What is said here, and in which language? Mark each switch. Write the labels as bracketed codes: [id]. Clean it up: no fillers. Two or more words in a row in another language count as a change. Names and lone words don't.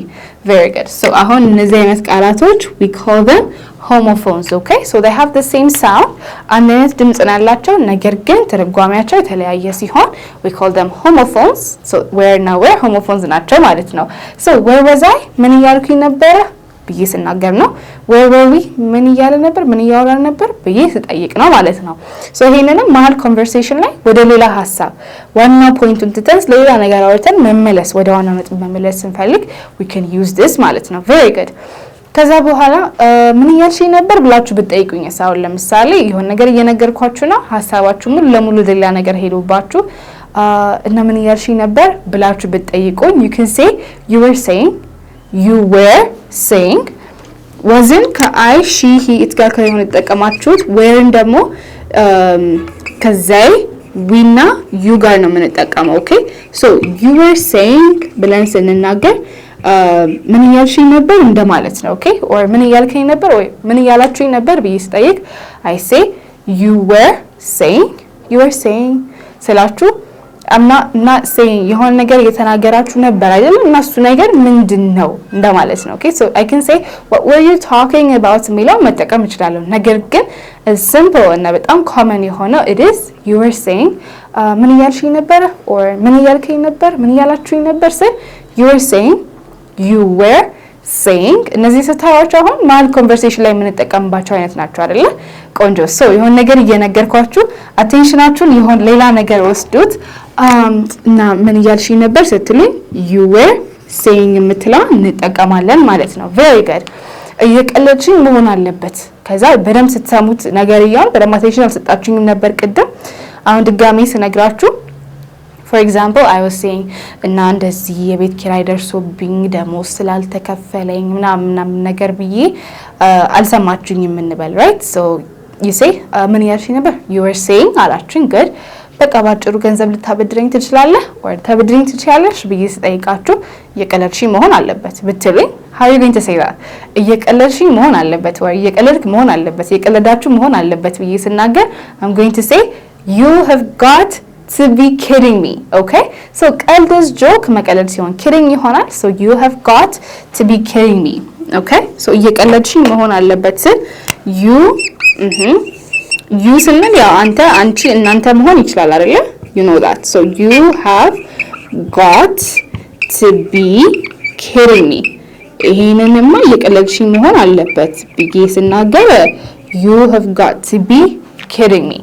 [en] very good so [am] አሁን እነዚህ አይነት ቃላቶች [en] we call them homophones. Okay, so they have the same sound [am] አንድ አይነት ድምጽ ነው ያላቸው ነገር ግን ትርጓሜያቸው የተለያየ ሲሆን [en] we call them homophones. so where now where homophones [am] ናቸው ማለት ነው. [en] so where was I [am] ምን እያልኩኝ ነበር ብዬ ስናገር ነው [en] where were we [am] ምን እያለ ነበር ምን እያወራን ነበር ብዬ ስጠይቅ ነው ማለት ነው. so ይሄንንም መሀል ኮንቨርሴሽን ላይ ወደ ሌላ ሐሳብ ዋና ፖይንቱን ትተን ሌላ ነገር አውርተን መመለስ ወደ ዋና ነጥብ መመለስ ስንፈልግ [en] we can use this [am] ማለት ነው. [en] very good. [am] ከዛ በኋላ ምን እያልሽኝ ነበር ብላችሁ ብትጠይቁኝ ሳውል ለምሳሌ ይሁን ነገር እየነገርኳችሁ ነው ሐሳባችሁ ሙሉ ለሙሉ ሌላ ነገር ሄዶባችሁ እና ምን እያልሽኝ ነበር ብላችሁ ብትጠይቁኝ [en] you can say you were saying you were saying wasn't [am] ከአይ [en] she he it [am] ጋር ከሆነ ተጠቀማችሁት whereን ደግሞ ከዛይ we እና you ጋር ነው የምንጠቀመው. [en] okay so you were saying [am] ብለን ስንናገር ምን እያልሽኝ ነበር እንደማለት ነው. okay or ምን እያልከኝ ነበር ወይ ምን እያላችሁኝ ነበር ብዬ ስጠይቅ [en] I say you were saying [am] ስላችሁ [en] I'm not saying [am] የሆነ ነገር እየተናገራችሁ ነበር አይደል እና እሱ ነገር ምንድነው እንደማለት ነው. [en] okay so I can say what were you talking about [am] ሚለው መጠቀም እችላለሁ ነገር ግን [en] simple [am] እና በጣም common የሆነው [en] it is you were saying [am] ምን እያልሽኝ ነበር or ምን እያልከኝ ነበር ምን እያላችሁኝ ነበር ስል [en] you were saying you were saying [am] እነዚህ ስታዋቹ አሁን ማል ኮንቨርሴሽን ላይ የምንጠቀምባቸው አይነት ናቸው አይደለ ቆንጆ so የሆነ ነገር እየነገርኳችሁ አቴንሽናችሁን ይሆን ሌላ ነገር ወስዱት እና ምን እያልሽኝ ነበር ስትሉኝ [en] you were saying [am] የምትለው እንጠቀማለን ማለት ነው. [en] very good. [am] እየቀለድሽኝ መሆን አለበት ከዛ በደም ስትሰሙት ነገር ይያል በደም አቴንሽን አልሰጣችሁኝም ነበር ቅድም አሁን ድጋሜ ስነግራችሁ [en] for example I was saying [am] እና እንደዚህ የቤት ኪራይ ደርሶብኝ ደሞዝ ስላልተከፈለኝ ምናምን ነገር ብዬ አልሰማችሁኝም እንበል [en] right so you say [am] ምን እያልሽኝ ነበር [en] you were saying [am] አላችሁኝ good በቃ ባጭሩ ገንዘብ ልታበድረኝ ትችላለህ ወይ ታበድረኝ ትችያለሽ ብዬ ስጠይቃችሁ እየቀለድሽኝ መሆን አለበት ብትሉኝ [en] how are you going to say that [am] እየቀለድሽኝ መሆን አለበት ወይ እየቀለድክ መሆን አለበት እየቀለዳችሁ መሆን አለበት ብዬ ስናገር [en] I'm going to say you have got to be kidding me. okay so ቀልድስ joke [am] መቀለድ ሲሆን [en] kidding ይሆናል so you have got to be kidding me. okay so [am] እየቀለድሽኝ መሆን አለበት you ስንል ያው አንተ አንቺ እናንተ መሆን ይችላል አይደል [en] you know that so you have got to be kidding me [am] ይሄንንማ እየቀለድሽኝ መሆን አለበት ብዬ ስናገር [en] you have got to be kidding me.